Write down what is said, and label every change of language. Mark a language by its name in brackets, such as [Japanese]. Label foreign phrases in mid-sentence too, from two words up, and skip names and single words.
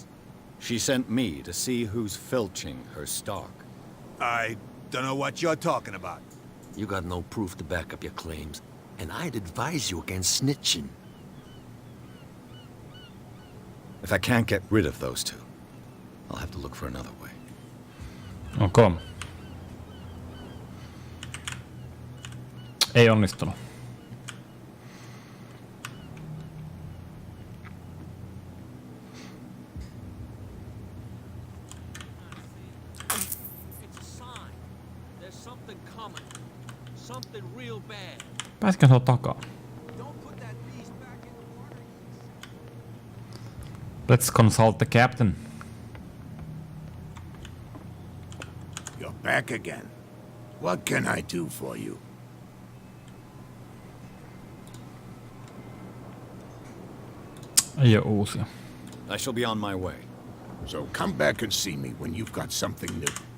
[English] She sent me to see who's filching her stock. I don't know what you're talking about. You got no proof to back up your claims, and I'd advise you against snitching. If I can't get rid of those two, I'll have to look for another way. [Finnish] Okay. Ei onnistunut. [English] It's a sign. There's something coming. Something real bad. [Finnish] Pääsikö se takaa? [English] Don't put that beast back in the water. Let's consult the captain. You're back again. What can I do for you? [Finnish] Ei oo uusia. [English] I shall be on my way. So come back and see me when you've got something new.